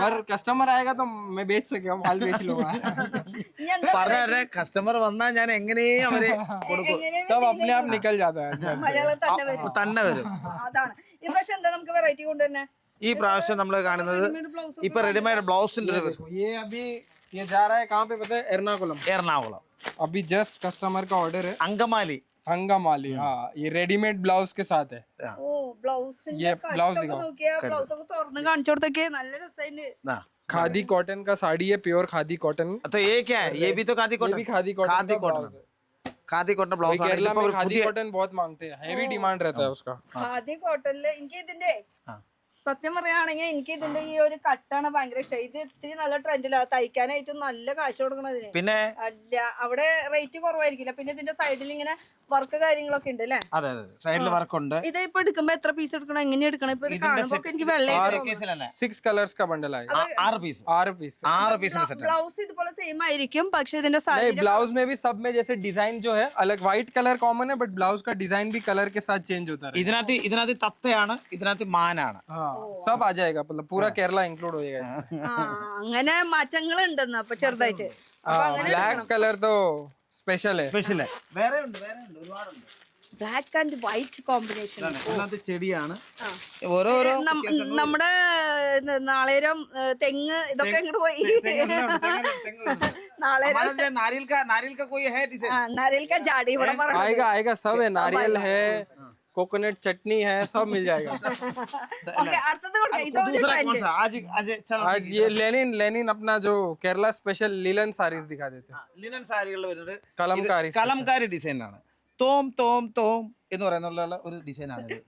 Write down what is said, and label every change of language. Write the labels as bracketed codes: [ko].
[hi] Customer ആയേഗാ तो मैं बेच सकता हूं, माल बेच लूंगा. [ml] പറഞ്ഞ കസ്റ്റമർ വന്നാൽ ഞാൻ എങ്ങനെയും അവരെ കൊടുക്കും. [hi] तब अपने आप निकल जाता है. [ml] മലയാളം തന്നെ വരും. അതാണ്. ഈ പ്രാവശ്യം എന്താ നമുക്ക് വെറൈറ്റി കൊണ്ടുവരുന്നത്? ഈ പ്രാവശ്യം നമ്മൾ കാണുന്നത് ഇപ്പൊ റെഡിമെയ്ഡ് ബ്ലൗസിന്റെ [hi] ये जा रहा है कहाँ पे पता है? एर्नाकुलम. अभी जस्ट कस्टमर का ऑर्डर है. अंगमाली. हाँ, ये रेडीमेड ब्लाउज के साथ है. ये ब्लाउज दिखाओ. खादी कॉटन का साड़ी है, प्योर खादी कॉटन. तो ये क्या है? ये भी तो khadi cotton. Khadi cotton blouse. Kerala में खादी कॉटन बहुत मांगते हैं, हेवी डिमांड रहता है उसका. खादी कॉटन ले इनके दिन [ml] സത്യം പറയുകയാണെങ്കിൽ എനിക്ക് ഇതിന്റെ ഈ ഒരു കട്ടാണ് ഭയങ്കര ഇഷ്ടം. ഇത് ഇത്തിരി നല്ല ട്രെൻഡിലാണ്, തയ്ക്കാനായിട്ടും നല്ല കാശ് കൊടുക്കണതിന്. പിന്നെ അല്ല അവിടെ റേറ്റ് കുറവായിരിക്കില്ല. പിന്നെ ഇതിന്റെ സൈഡിൽ ഇങ്ങനെ വർക്ക് കാര്യങ്ങളൊക്കെ ഉണ്ട് അല്ലേ? അതെ അതെ, സൈഡിൽ വർക്ക് ഉണ്ട്. ഇത് ഇപ്പൊ എടുക്കുമ്പോ എത്ര പീസ് എടുക്കണം, എങ്ങനെ എടുക്കണം? ഇപ്പൊ ഇത് കാണുമ്പോ എനിക്ക് വെള്ളം [hi] 6 कलर्स का बंडल आएगा। [ml] 6 പീസ് [hi] 6 पीस। [ml] 6 പീസിന്റെ സെറ്റ്. ബ്ലൗസ് ഇതുപോലെ സെയിം ആയിരിക്കും, പക്ഷെ ഇതിന്റെ [hi] नहीं, ब्लाउज में भी सब में जैसे डिजाइन जो है अलग, व्हाइट कलर कॉमन है बट ब्लाउज का डिजाइन भी कलर के साथ चेंज होता है। [ml] ഇതിനകത്ത് തത്തയാണ്, ഇതിനകത്ത് മാനാണ്. [hi] हाँ, सब आ जाएगा, मतलब पूरा केरला इंक्लूड होएगा इसमें। [ml] അങ്ങനെ മാറ്റങ്ങൾ ഉണ്ടെന്ന് അപ്പൊ ചെറുതായിട്ട്. [hi] ब्लैक कलर तो स्पेशल है। [ml] സ്പെഷ്യൽ വേറെ ഉണ്ട് ഒരുപാടുണ്ട്. Black and white combination. ഇതിനകത്ത് ചെടിയാണ്. ഓരോരോ നമ്മുടെ നാളേരം തെങ്ങ് ഇതൊക്കെ ഇങ്ങോട്ട് പോയി. [hi] नारियल का कोई है डिजाइन? नारियल का झाड़ी [ml] ഇവിടെ പറഞ്ഞു. [hi] आएगा आएगा, सब है, नारियल है, कोकोनट चटनी है, सब मिल जाएगा। [ml] ഓക്കേ, അടുത്തത് കൊടുക്കാം. ഇത് ഒരു [hi] दूसरा [en] trend. [hi] कौन सा? आज चलो आज ये लेनिन अपना जो केरला स्पेशल लीलन साड़ीज दिखा देते हैं। [ml] ലിനൻ സാരികളിൽ വരുന്നത് കലംകാരി കലംകാരി ഡിസൈൻ ആണ്. തോം തോം തോം എന്ന് പറയുന്നുള്ള ഒരു ഡിസൈൻ ആണ് ഇത്.